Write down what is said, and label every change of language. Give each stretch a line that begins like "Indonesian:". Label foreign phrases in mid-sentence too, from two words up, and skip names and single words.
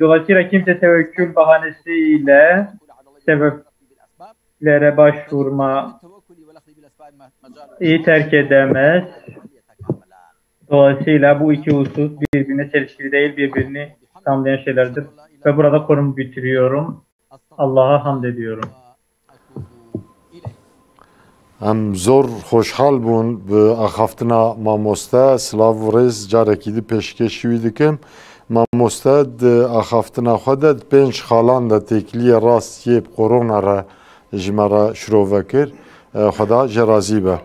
Turkish: Dolayısıyla kimse tevekkül bahanesiyle sebeplere başvurma terk edemez. Dolayısıyla bu iki husus birbirine çelişkili değil, birbirini tamamlayan şeylerdir. Ve burada konumu bitiriyorum. Allah'a hamd ediyorum.
Kurdish: Em zor xoşhal bûn bi axaftina mamoste silav û rêz carekî di pêşkêşî wî dikim. Mamoste di axaftina xwe de di pênc xalan de têkiliyê rast yê korona re ji me re şirov vekir. Xweda jê razî be.